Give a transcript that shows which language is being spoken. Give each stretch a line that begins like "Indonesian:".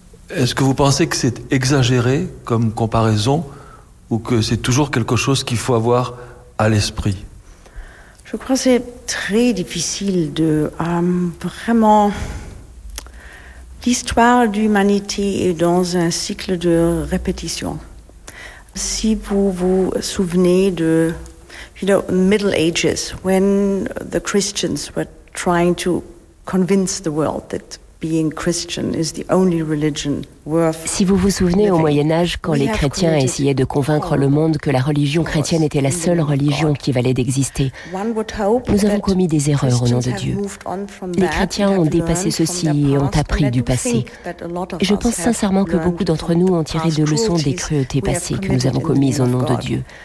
French: Est-ce que vous pensez que c'est exagéré comme comparaison ou que c'est toujours quelque chose qu'il faut avoir à l'esprit? Je crois que c'est très difficile de vraiment... L'histoire de l'humanité est dans un cycle de répétition. Si vous vous souvenez de,
English: you know, Middle Ages, when the Christians were trying to convince the world that being Christian is the only religion worth living.
French: Si vous vous souvenez, au Moyen-Âge, quand les chrétiens essayaient de convaincre le monde que la religion chrétienne était la seule religion qui valait d'exister, nous avons commis des erreurs au nom de Dieu. Les chrétiens ont dépassé ceci et ont appris du passé. Je pense sincèrement que beaucoup d'entre nous ont tiré des leçons des cruautés passées que nous avons commises au nom de Dieu.